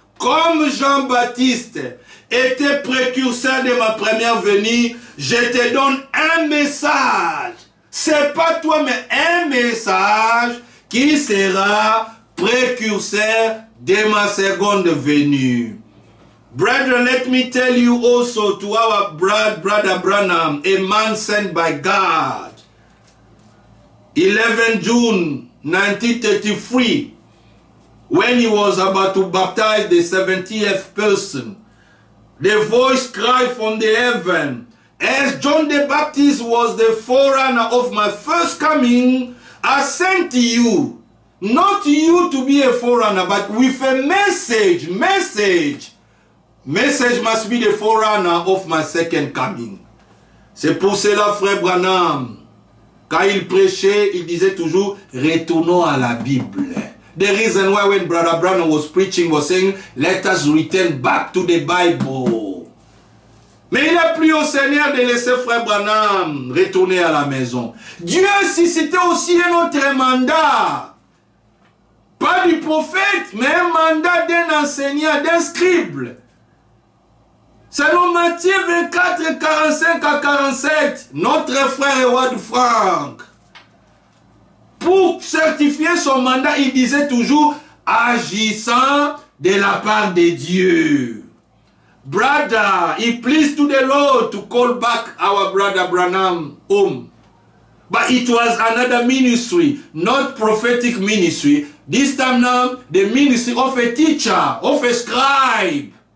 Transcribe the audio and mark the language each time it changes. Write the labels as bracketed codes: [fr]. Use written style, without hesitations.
[fr] Comme Jean-Baptiste était précurseur de ma première venue, je te donne un message. C'est pas toi, mais un message qui sera précurseur de ma seconde venue. [en] Brethren, let me tell you also to our brother Branham, a man sent by God. 11 June 1933, when he was about to baptize the 70th person, the voice cried from the heaven, as John the Baptist was the forerunner of my first coming, I sent to you, not you to be a forerunner, but with a message. Message must be the forerunner of my second coming. [fr] C'est pour cela, frère Branham, quand il prêchait, il disait toujours, retournons à la Bible. [en] The reason why when Brother Branham was preaching was saying, let us return back to the Bible. [fr] Mais il a plu au Seigneur de laisser frère Branham retourner à la maison. Dieu a suscité aussi un autre mandat. Pas du prophète, mais un mandat d'un enseignant, d'un scribe. Selon Matthieu 24, 45 à 47, notre frère Howard Frank, pour certifier son mandat, il disait toujours agissant de la part de Dieu. [en] Brother, it pleased to the Lord to call back our brother Branham home. But it was another ministry, not prophetic ministry. This time now, the ministry of a teacher, of a scribe.